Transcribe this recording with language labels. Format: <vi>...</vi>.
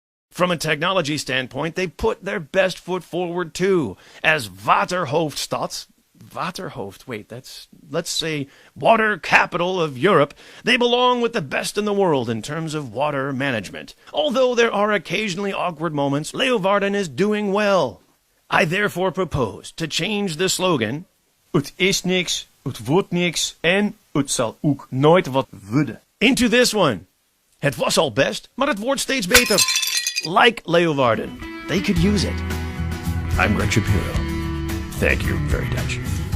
<en>From a technology standpoint, they put their best foot forward too. As Waterhoofdstad, let's say water capital of Europe, they belong with the best in the world in terms of water management. Although there are occasionally awkward moments, Leeuwarden is doing well. I therefore propose to change the slogan,</en> <nl>het is niks, het wordt niks en het zal ook nooit wat worden,</nl> <en>into this one.</en> <nl>Het was al best, maar het wordt steeds beter.</nl> <en>Like Leeuwarden. They could use it. I'm Greg Shapiro. Thank you very much.</en>